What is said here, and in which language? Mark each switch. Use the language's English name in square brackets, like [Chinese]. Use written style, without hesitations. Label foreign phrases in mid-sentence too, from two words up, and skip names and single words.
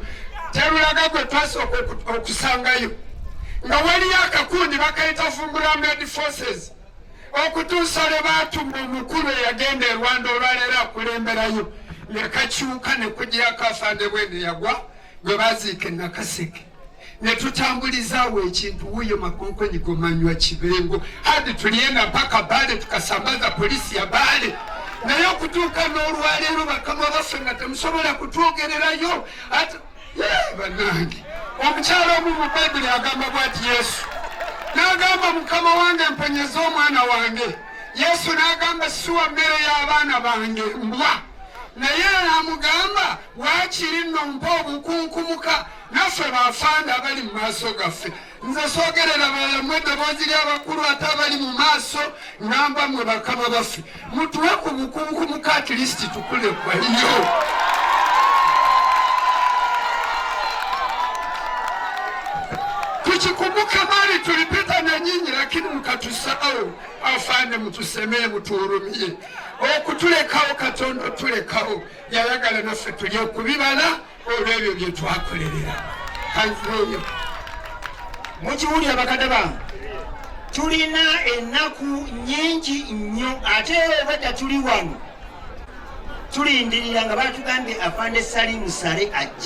[Ganda] Terulaga gwe twasooka okusangayo nga waliyo akakundi bakayita Fungula Armed Forces okutuusa lwe baatuma omukulu eyagenda e Rwanda olwaleero akulemberayo ne kakyuka ne kugirako Afande Bwene yagwa gwe baziika e Nakaseke ne tutambulizaawo ekintu wuuyo Makonkonyi gomanywa Kibengo [Swahili] hadi tulienda mpaka Bale tukasambaza polisi ya Bale [Ganda] naye okutuuka n'olwaleero bakama baffe nga temusobola kutwogererayo bannange. Omukyalo omu mu Bayibuli agamba bw'ati Yesu n'agamba Mukama wange mponyeza omwana wange. Yesu n'agamba siwa mmere y'abaana bange mbwa naye amugamba waakiri nno mpa obukunkumuka naffe bafanda abali mu maaso gaffe. Nze soogerera balamu eddoboozi ly'abakulu ate abali mu maaso ngamba mmwe bakama baffe mutuwe ku bukunkumuka [English] at least [Ganda] tukule kwaliyo. [Swahili] Tukikumbuke mali tulipita na nyinyi lakini mkatusahau. [Ganda] Afande [Swahili] mutusemee mutuhurumie. [Ganda] Okutulekawo Katonda tulekawo yayagala naffe tulye okubibala olw'ebyo bye twakolerera. Kanzeeyo mukiwulira bakadde bange tulina ennaku nnyingi nnyo ate obadda tuli wano tulindirira nga batugambye Afande Salimu Sale ajja.